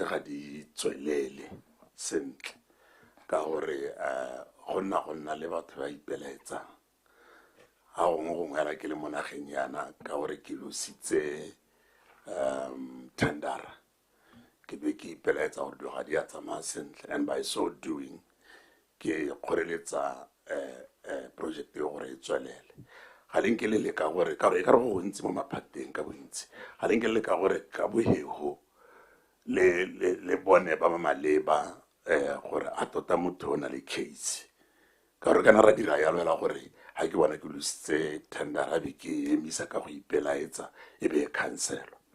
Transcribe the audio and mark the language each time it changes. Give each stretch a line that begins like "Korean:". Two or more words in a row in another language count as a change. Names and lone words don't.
Tswana: ga di tswelele sentle ka gore gonna le batho ba ipelaetsa ha gongwe ra ke le monageng yana ka gore ke lositse tendera ke be ke ipelaetsa gore dilo ga di a tsamaya sentle,
English: and by so doing
Tswana: ke kgoreletsa project e gore e tswelele. Ga le nke le leka gore ka gore e ka re go gontsi mo maphateng ka bontsi, ga le nke le leka gore ka bohego le bone ba ba maleba gore a tota motho o na le case, ka gore kana ra dira yalo fela gore ga ke bona ke lositse tendera be ke emisa ka go ipelaetsa e be e cancelo.